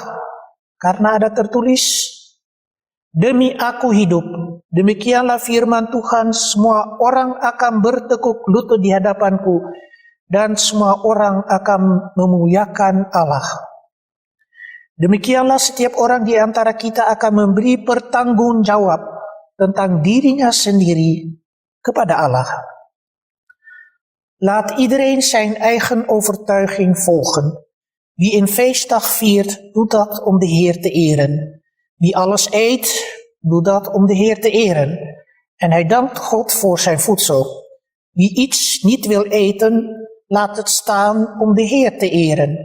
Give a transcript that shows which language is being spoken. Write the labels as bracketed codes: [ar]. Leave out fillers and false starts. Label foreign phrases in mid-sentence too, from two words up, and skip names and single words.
[id] Karena ada tertulis, demi aku hidup, demikianlah firman Tuhan, semua orang akan bertekuk lutut di hadapanku, dan semua orang akan memuliakan Allah. Demikianlah setiap orang di antara kita akan memberi pertanggungjawab tentang dirinya sendiri kepada Allah. [nl] Laat iedereen zijn eigen overtuiging volgen. Wie een feestdag viert, doet dat om de Heer te eren. Wie alles eet, doet dat om de Heer te eren. En hij dankt God voor zijn voedsel. Wie iets niet wil eten, laat het staan om de Heer te eren.